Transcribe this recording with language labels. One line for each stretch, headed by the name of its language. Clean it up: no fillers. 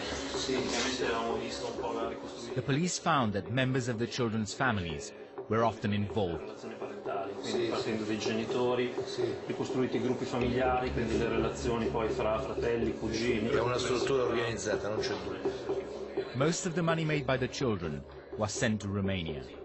English: The police found that members of the children's families were often involved.
Italian: Partendo dai genitori, ricostruiti i gruppi familiari, quindi le relazioni poi fra fratelli, cugini. È una struttura organizzata, non c'è dubbio.
English: Most of the money made by the children was sent to Romania.